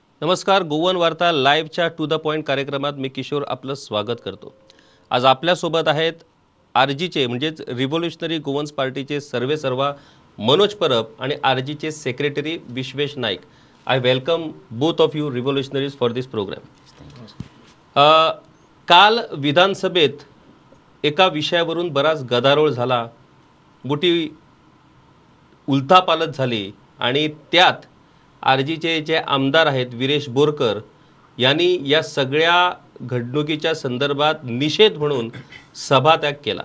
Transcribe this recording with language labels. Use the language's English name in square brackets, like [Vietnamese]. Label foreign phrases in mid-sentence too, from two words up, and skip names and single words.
[Marathi] नमस्कार. गोवन वार्ता लाईव्हच्या टू द पॉइंट कार्यक्रमात मी किशोर आपलं स्वागत करतो. आज आपल्यासोबत आहेत आरजीचे म्हणजेच रिव्होल्युशनरी गोवन्स पार्टीचे सर्वेसर्वा मनोज परब आणि आरजीचे सेक्रेटरी विश्वेश नाईक. [English] I welcome both of you revolutionaries for this program. [Marathi] काल विधानसभेत एका विषयावरून बराच गदारोळ झाला, मोठी उलथापालथ झाली आणि त्यात आरजीचे जे आमदार आहेत वीरेश बोरकर यांनी या सगळ्या घडणुकीच्या संदर्भात निषेध म्हणून सभात्याग केला.